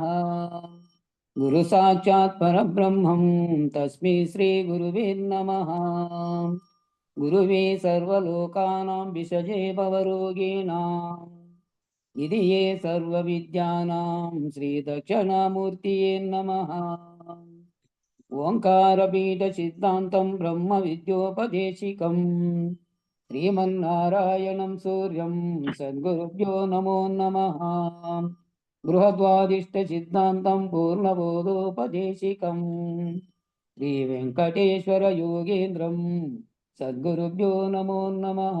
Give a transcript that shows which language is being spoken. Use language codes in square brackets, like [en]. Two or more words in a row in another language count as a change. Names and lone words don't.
[sa] गुरु साक्षात् परब्रह्मं तस्मै श्री गुरुवे नमः। गुरुवे सर्वलोकानां विषजे भवरोगिणाम् इति ये सर्वविद्यानां श्रीदक्षिणामूर्तये नमः। ఓంకారపీఠ సిద్ధాంతం బ్రహ్మ విద్యోపదేశికం శ్రీమన్నారాయణం సూర్యం సద్గురుభ్యో నమో నమః. బృహద్వాదిష్ట సిద్ధాంతం పూర్ణబోధోపదేశికం శ్రీ వెంకటేశ్వర యోగేంద్రం సద్గురుభ్యో నమో నమః.